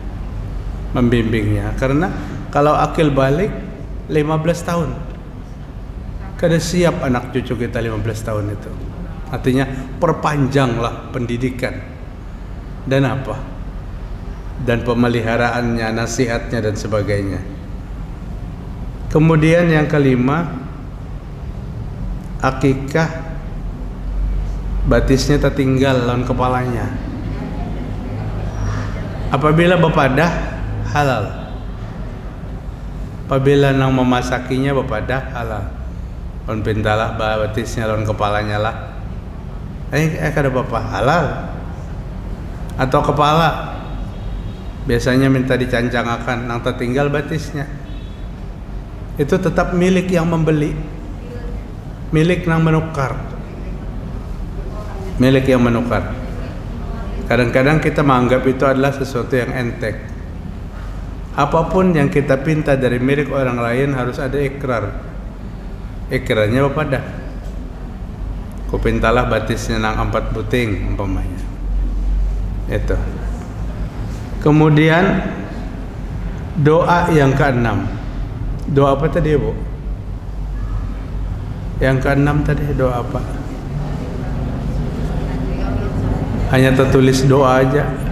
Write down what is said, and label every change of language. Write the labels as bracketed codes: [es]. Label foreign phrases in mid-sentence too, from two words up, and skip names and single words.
[bjn] Karena kalau akil balik 15 tahun, kada siap anak cucu kita 15 tahun itu. [id] Artinya perpanjanglah pendidikan dan apa? Dan pemeliharaannya, nasihatnya dan sebagainya. Kemudian yang kelima, [bjn] akikah batisnya tertinggal lawan kepalanya. Apabila bepadah halal. Apabila nang memasakinya bepadah halal. On pintalah batisnya lawan kepalanya lah. Kada apa halal. Atau kepala biasanya minta dicancangkan nang tertinggal batisnya. [id] Itu tetap milik yang membeli. Milik yang menukar. Milik yang menukar. Kadang-kadang kita menganggap itu adalah sesuatu yang enteng. Apapun yang kita pinta dari milik orang lain harus ada ikrar. [bjn] Ikrarnya apa dah? Ku pintalah batisnya nang 4 buting umpamanya. [id] Itu. Kemudian doa yang keenam. Doa apa tadi, Bu? Yang keenam tadi doa apa? Hanya tertulis doa aja.